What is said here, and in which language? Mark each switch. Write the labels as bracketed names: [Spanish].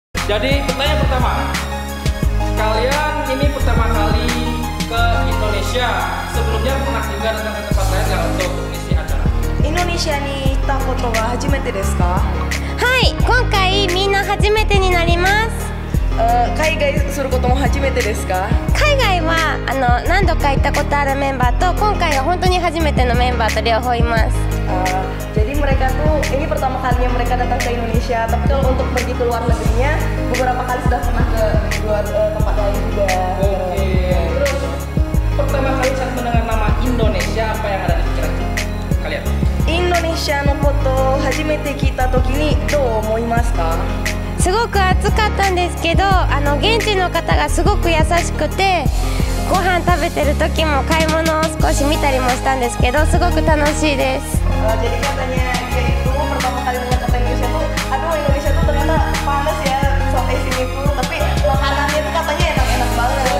[Indonesian] Jadi pertanyaan pertama, kalian ini pertama kali ke Indonesia. Sebelumnya pernah juga datang ke tempat lain nggak untuk mengisi acara? [Japanese] インドネシアに行ったことは初めてですか？はい、今回みんな初めてになります。海外することも初めてですか？海外は何度か行ったことあるメンバーと今回が本当に初めてのメンバーと両方います。 [Indonesian] Jadi mereka tuh ini pertama kalinya mereka datang ke Indonesia, tapi kalau untuk pergi ke luar negerinya beberapa kali sudah pernah ke luar tempat lain juga. Oke. Terus pertama kali saat mendengar nama Indonesia, apa yang ada di pikiran kalian? [Japanese] インドネシアのことを初めて聞いた時にどう思いますか？すごく暑かったんですけど現地の方がすごく優しくてご飯食べてる時も買い物を少し見たりもしたんですけどすごく楽しいです。 [Indonesian] Jadi katanya dia itu pertama kali melihat kota Indonesia tuh, aduh Indonesia tuh ternyata panas ya sampai sini tuh, tapi makanannya tuh katanya enak-enak banget.